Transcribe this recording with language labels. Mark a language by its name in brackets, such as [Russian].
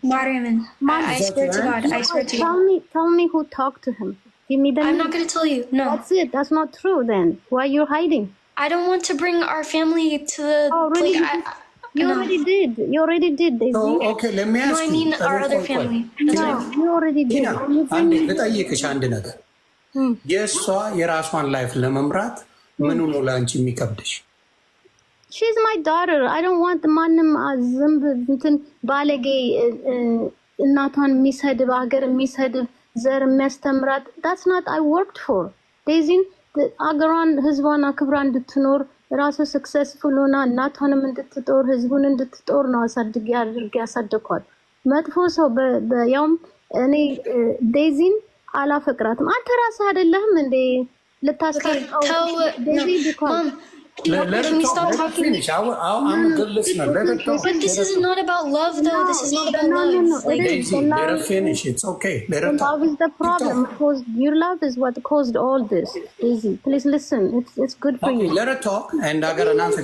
[English] Mariaman. I swear to God. I swear to God. Tell me who talked to him. Give me the name. I'm not going to tell you. No. That's it. That's not true then. Why are you hiding? I don't want to bring our family to the... Oh, really? You already did. You already did, Daisy. So, okay, let me ask you. No, I mean our other family. No, you already did. [Amharic] ልጠይቅሽ አንድ ነገር የእሷ የራሷን ላይፍ ለመምራት ምኑ ነው ለአንቺ የሚከብድሽ [English] She's my daughter. I don't want [Amharic] ማንም ዝምብ እንትን ባለጌ እናቷን የሚሰድብ ሀገር የሚሰድብ ዘር የሚያስተምራት [English] that's not I worked for [Amharic] ዴዚን አገሯን ህዝቧን አክብራ እንድትኖር ራሱ ሰክሰስፉል ሆና እናቷንም እንድትጦር ህዝቡን እንድትጦር ነው አሳድጌ አድርጌ ያሳደኳት መጥፎ ሰው በያውም እኔ ዴዚን አላፈቅራትም አንተ ራስህ አይደለህም እንዴ ልታስቀርቀው ዴዚ ቢኮዝ [English] Can we stop talking? Finish. I'm a good listener. Let her talk. But this is not about love, though. This is not about love. Like, Daisy, let her finish. It's okay. Let her talk. Love is the problem. Because your love is what caused all this. Daisy, please listen. It's good for you. Let her talk, and I got an answer.